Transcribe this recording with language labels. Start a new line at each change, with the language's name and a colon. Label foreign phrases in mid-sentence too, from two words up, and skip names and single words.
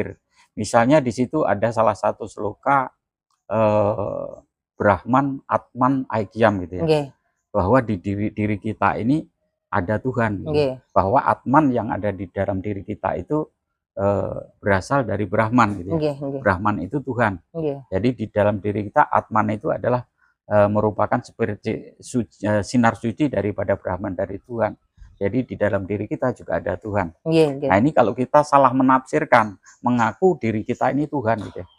Indonesian: Misalnya di situ ada salah satu sloka
Sanskrit: Brahman, Atman, Aikyam
Indonesian: gitu ya. Nggih, Bahwa di diri kita ini ada Tuhan gitu. nggih. Bahwa Atman yang ada di dalam diri kita itu berasal dari Brahman gitu ya.
Javanese: Nggih, nggih.
Indonesian: Brahman itu Tuhan. Nggih. Jadi di dalam diri kita Atman itu adalah merupakan seperti sinar suci daripada Brahman, dari Tuhan. Jadi di dalam diri kita juga ada Tuhan.
Javanese: Nggih, nggih.
Indonesian: Nah ini kalau kita salah menafsirkan, mengaku diri kita ini Tuhan gitu ya.